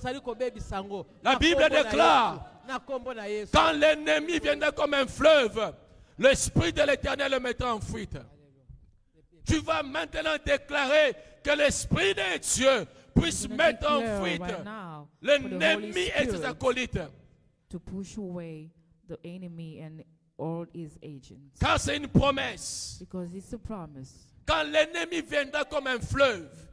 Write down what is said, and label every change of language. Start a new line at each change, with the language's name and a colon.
French: La Bible déclare, quand l'ennemi viendra comme un fleuve, l'Esprit de l'Éternel le mettra en fuite. Tu vas maintenant déclarer que l'Esprit de Dieu puisse mettre en fuite l'ennemi et ses acolytes.
English: To push away the enemy and all his agents.
French: Car c'est une promesse.
English: Because it's a promise.
French: Quand l'ennemi viendra comme un fleuve,